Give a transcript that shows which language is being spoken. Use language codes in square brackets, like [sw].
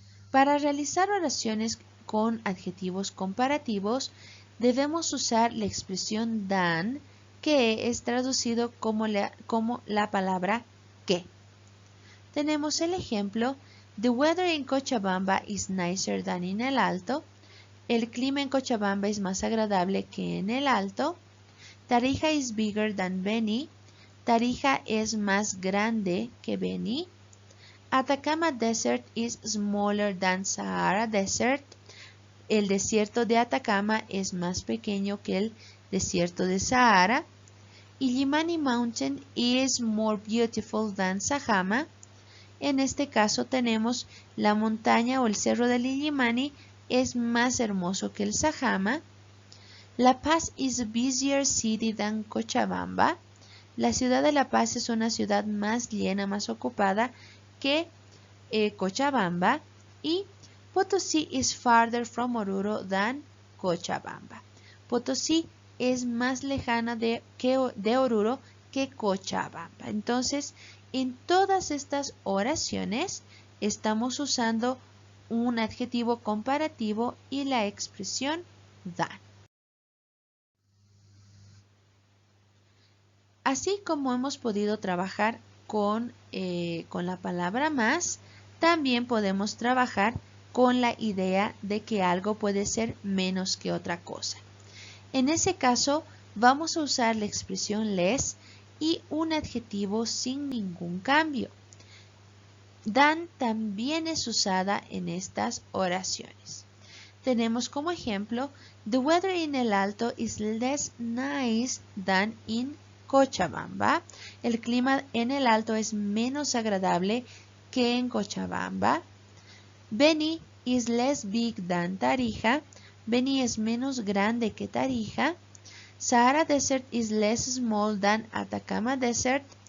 [es] Para realizar oraciones con adjetivos comparativos, debemos usar la expresión than, que es traducido como la palabra que. Tenemos el ejemplo: [en] The weather in Cochabamba is nicer than in El Alto. [es] El clima en Cochabamba es más agradable que en El Alto. [en] Tarija is bigger than Beni. [es] Tarija es más grande que Beni. [en] Atacama Desert is smaller than Sahara Desert. [es] El desierto de Atacama es más pequeño que el desierto de Sahara. [en] Illimani Mountain is more beautiful than Sajama. [es] En este caso tenemos la montaña o el cerro del Illimani es más hermoso que el Sajama. [en] La Paz is a busier city than Cochabamba. [es] La ciudad de La Paz es una ciudad más llena, más ocupada que Cochabamba. [en] Y Potosí is farther from Oruro than Cochabamba. [es] Potosí es más lejana de Oruro que Cochabamba. Entonces, en todas estas oraciones estamos usando un adjetivo comparativo y la expresión than. Así como hemos podido trabajar con la palabra más, también podemos trabajar con la idea de que algo puede ser menos que otra cosa. En ese caso, vamos a usar la expresión less y un adjetivo sin ningún cambio. Than también es usada en estas oraciones. Tenemos como ejemplo: [en] The weather in El Alto is less nice than in Cochabamba. [es] El clima en El Alto es menos agradable que en Cochabamba. [en] Beni is less big than Tarija. [es] Beni es menos grande que Tarija. [en] Sahara Desert is less small than Atacama Desert.